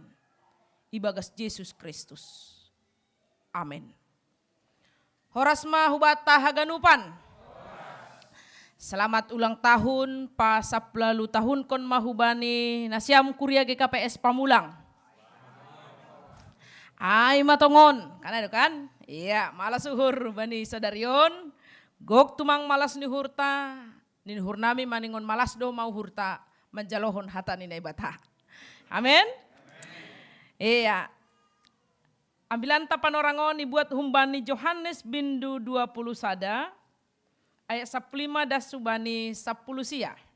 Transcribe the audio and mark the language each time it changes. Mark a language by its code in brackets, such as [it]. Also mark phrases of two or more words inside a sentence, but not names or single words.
[bts] Ibagas Yesus Kristus. Amin. Horasma hubata haganupan. [id] Selamat ulang tahun [bts] pa 10 tahun kon mahubani nasiam kuria GKPS Pamulang. Ay matongon, [id] kan ada kan? Iya, [bts] malas uhur bani sadarion. Gok tumang malas ni hurta, ninuhur nami maningon malas do mau hurta menjalohon hata ni bata. Amin. Iya. Ambilan tapan orangon dibuat humbani Yohanes bindu 20 sada ayat 15 das subani 10 sia.